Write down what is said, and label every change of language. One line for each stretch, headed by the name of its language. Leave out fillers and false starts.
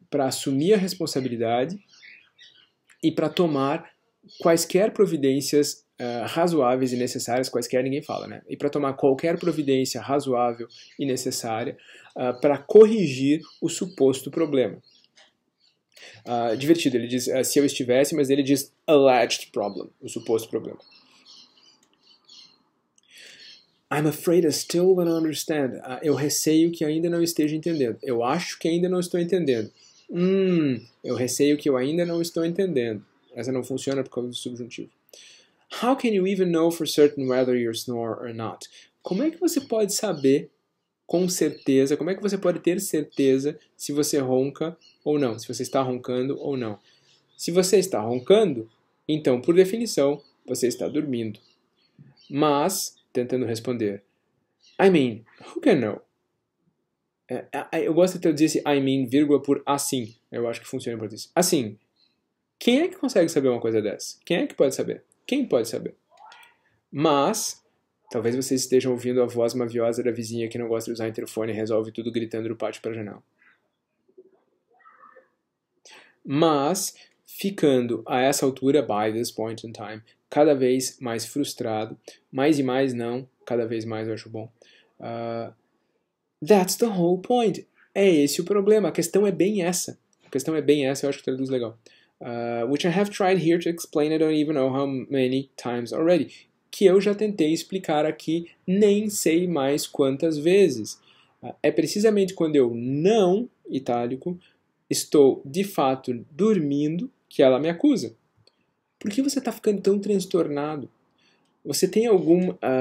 Portuguese: Para assumir a responsabilidade e para tomar quaisquer providências razoáveis e necessárias, quaisquer ninguém fala, né? E para tomar qualquer providência razoável e necessária para corrigir o suposto problema. Divertido, ele diz se eu estivesse, mas ele diz
English: alleged problem,
Portuguese: o suposto problema.
English: I'm afraid I still don't understand.
Portuguese: Eu receio que ainda não esteja entendendo. Eu acho que ainda não estou entendendo. Eu receio que eu ainda não estou entendendo. Essa não funciona por causa do subjuntivo.
English: How can you even know for certain whether you snore or not?
Portuguese: Como é que você pode saber com certeza, como é que você pode ter certeza se você ronca ou não, se você está roncando ou não? Se você está roncando, então, por definição, você está dormindo. Mas, tentando responder,
English: I mean, who can know?
Portuguese: Eu gosto de traduzir esse
English: I mean,
Portuguese: vírgula, por assim. Eu acho que funciona em português. Assim, quem é que consegue saber uma coisa dessa? Quem é que pode saber? Quem pode saber? Mas, talvez vocês estejam ouvindo a voz maviosa da vizinha que não gosta de usar interfone e resolve tudo gritando do pátio para a janela. Mas, ficando a essa altura,
English: by this point in time,
Portuguese: cada vez mais frustrado, mais e mais não, cada vez mais eu acho bom.
English: That's the whole point.
Portuguese: É esse o problema. A questão é bem essa. Eu acho que traduz legal.
English: Which I have tried here to explain, I don't even know how many times already.
Portuguese: Que eu já tentei explicar aqui, nem sei mais quantas vezes. É precisamente quando eu não, itálico, estou de fato dormindo que ela me acusa. Por que você está ficando tão transtornado? Você tem algum...